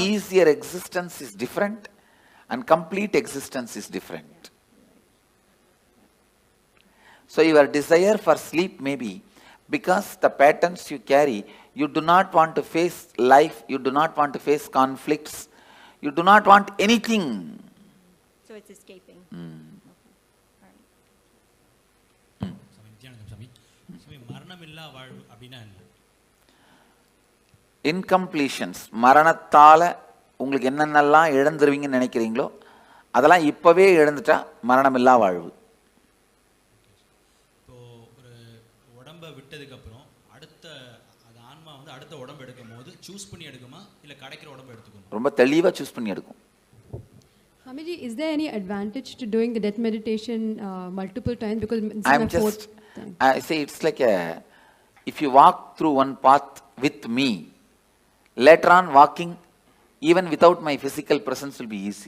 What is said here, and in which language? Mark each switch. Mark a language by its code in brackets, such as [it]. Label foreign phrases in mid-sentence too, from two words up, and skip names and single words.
[en] easier existence is different and complete existence is different. So your desire for sleep may be because the patterns you carry, you do not want to face life, you do not want to face conflicts, you do not want anything. so it's escaping. Nithyananda Swami. [ta] Swami, மரணமில்லா வாழ்வு அப்படினா என்ன? Incompletions, மரணத்தால உங்களுக்கு என்னென்னலாம் இழந்துருவீங்கன்னு நினைக்கிறீங்களோ அதெல்லாம் இப்பவே இழந்துட்டா மரணமில்லா வாழ்வு. இப்போ ஒரு உடம்ப விட்டதுக்கு அப்புறம் அடுத்த அது ஆன்மா வந்து அடுத்த உடம்பு எடுக்கும்போது சூஸ் பண்ணி எடுக்குமா இல்ல கிடைக்கிற உடம்பு எடுத்துக்குமா? ரொம்ப தெளிவா சூஸ் பண்ணி எடுக்கும். [en] Swamiji, is there any advantage to doing the death meditation multiple times? Because this is I'm my fourth just, time. I say it's like if you walk through one path with me, later on walking even without my physical presence will be easy.